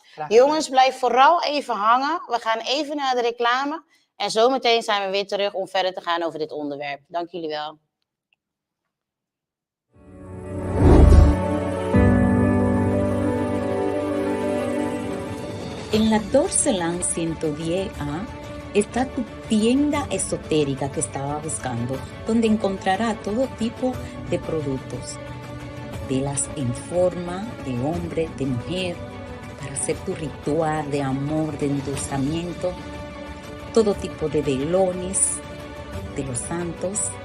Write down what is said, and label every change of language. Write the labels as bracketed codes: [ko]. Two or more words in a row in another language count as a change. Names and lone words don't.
[nl] Jongens, blijf vooral even hangen. We gaan even naar de reclame. En zometeen zijn we weer terug om verder te gaan over dit onderwerp. Dank jullie wel. [es] En la Dorceland 110A está tu tienda esotérica que estaba buscando, donde encontrará todo tipo de productos, velas en forma de hombre, de mujer, para hacer tu ritual de amor, de endulzamiento, todo tipo de velones de los santos,